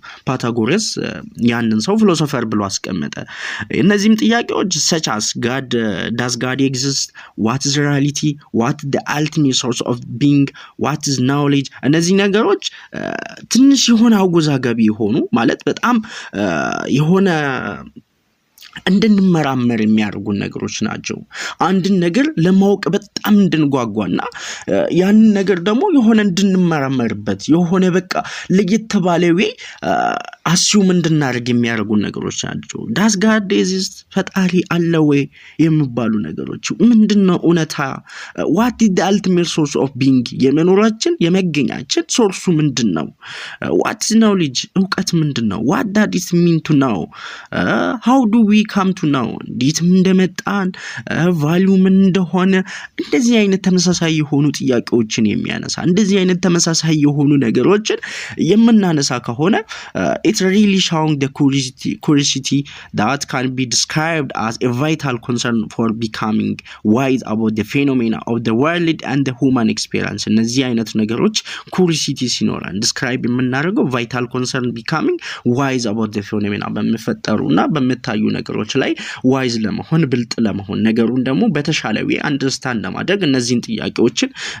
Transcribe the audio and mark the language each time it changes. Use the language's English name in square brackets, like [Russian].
[Amharic] ፓታጎሪያስ ያንን ሰው ፊሎሶፈር ብሎ አስቀመጠ እነዚህም ጥያቄዎች [English] such as does God exist what is reality what the ultimate source of being what is knowledge [Amharic] እነዚህ ነገሮች ትንሽ የሆነ አወዛጋቢ ሆኑ ማለት በጣም የሆነ እንድንመራመር የሚያደርጉ ነገሮች ናቸው አንድ ነገር ለማወቅ በጣም እንድንጓጓና ያን ነገር ደግሞ የሆነ እንድንመራመርበት የሆነ በቃ ለየተባለው አስዩም እንድናደርግ የሚያደርጉን ነገሮች ናቸው። ዳስ ጋድ ኤግዚስት ፈጣሪ አለ ወይ የሚባሉ ነገሮች ምንድነው እውነታ? [English] what is the ultimate source of being [Amharic] የመኖራችን የመገኛችን ሶርሱ ምንድነው? [English] what is knowledge [Amharic] እውቀት ምንድነው? [English] what does it mean to know? how do we come to know? [Amharic] እንዴት እንደመጣን ቫልዩ ምን እንደሆነ እንደዚህ አይነት ተመሳሳይ የሆኑ ጥያቄዎችን የሚያነሳ እንደዚህ አይነት ተመሳሳይ የሆኑ ነገሮችን የምናነሳ ከሆነ [English] it's really showing the curiosity that can be described as a vital concern for becoming wise about the phenomena of the world and the human experience [Amharic] እነዚህ አይነት ነገሮች [English] curiosity ሲኖራን describe የምናደርገው vital concern becoming wise about the phenomena [Amharic] በመፈጠሩና በመታዩ ነገሮች ላይ [English] wise ለመሆን ብልጥ ለመሆን ነገሩን ደግሞ በተሻለ way understand [Amharic] ለማድረግ እነዚህን ጥያቄዎችን